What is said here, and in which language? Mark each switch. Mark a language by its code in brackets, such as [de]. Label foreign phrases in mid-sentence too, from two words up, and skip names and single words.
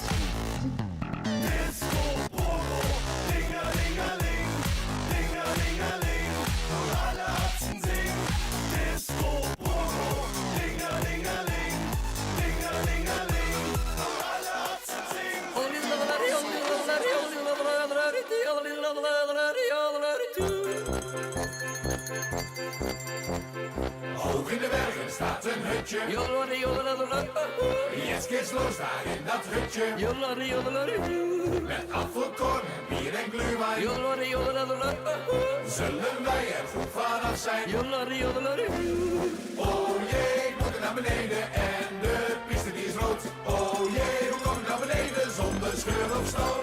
[de] Disco Bobo, Dingelingeling, Dingelingeling, und alle Herzen singen. Disco Bobo, Dingelingeling, Dingelingeling, und alle Herzen singen. [nl] Hoog in de bergen staat een hutje. [de] Jetzt geht's los [nl] daar in dat hutje. Met apfelkorn en bier en glühwein. Zullen wij er goed vanaf zijn? Oh jee, ik moet er naar beneden en de piste die is rood. Oh jee, hoe kom ik naar beneden zonder scheur of stoot?